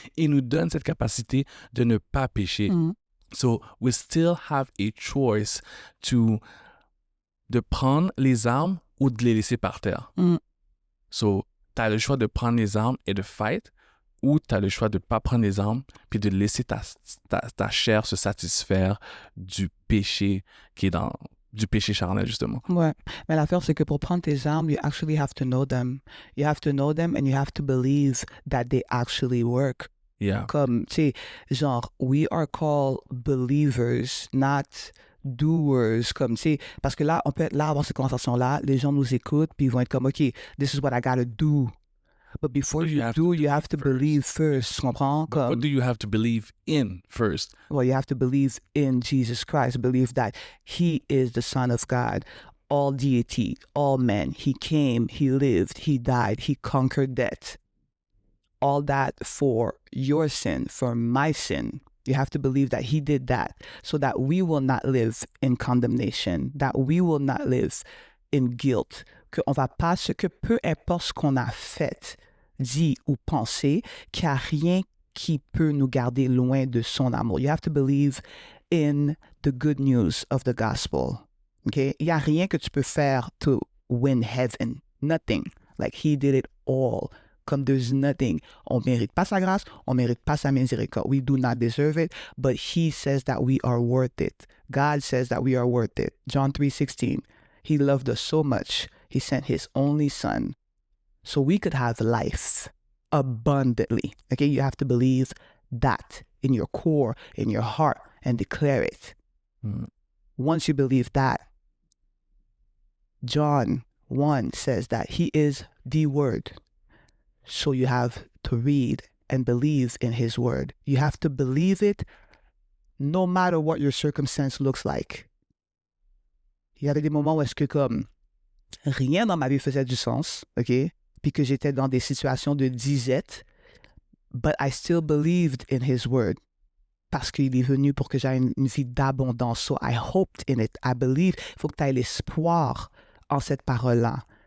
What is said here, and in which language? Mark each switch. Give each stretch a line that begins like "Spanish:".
French: Il nous donne cette capacité de ne pas pécher.
English: So, we still have a choice
French: de prendre les armes ou de les laisser par terre. So, tu as le choix de prendre les armes et de fight ou tu as le choix de ne pas prendre les armes puis de laisser ta chair se satisfaire du péché qui est du péché charnel, justement. Ouais. Mais l'affaire, c'est que pour prendre tes armes,
English: you actually have to know them. You have to know them and you have to believe that they actually work. Yeah.
French: Comme, tu sais, genre,
English: we are called believers, not doers.
French: Comme, tu sais, parce que là, on peut être là, avoir cette conversation-là, les gens nous écoutent, puis ils vont être comme, OK,
English: this is what I gotta do. But before you do, you have to believe first.
French: Tu comprends?
English: But what do you have to believe in first? Well, you have to believe in Jesus Christ. Believe that he is the Son of God, all deity, all man. He came, he lived, he died, he conquered death. All that for your sin, for my sin. You have to believe that he did that so that we will not live in condemnation, that we will not live in guilt,
French: qu'on va pas, que peu importe ce qu'on a fait, dit ou pensé, qu'il n'y a rien qui peut nous garder loin de son amour.
English: You have to believe in the good news of the gospel. Okay?
French: Il n'y a rien que tu peux faire
English: to win heaven. Nothing. Like he did it all.
French: Comme
English: there's nothing.
French: On mérite pas sa grâce, on mérite pas sa miséricorde.
English: We do not deserve it, but he says that we are worth it. God says that we are worth it. John 3:16. He loved us so much, he sent his only son so we could have life abundantly. Okay, you have to believe that in your core, in your heart, and declare it. Once you believe that, John 1 says that he is the word. So you have to read and believe in his word. You have to believe it no matter what your circumstance looks like.
French: Il y avait des moments où est-ce que comme rien dans ma vie faisait du sens, OK? Puis que j'étais dans des situations de disette,
English: but I still believed in his word
French: parce qu'il est venu pour que j'aie une vie d'abondance.
English: So I hoped in it. I believed.
French: Il faut que tu aies l'espoir en cette parole-là.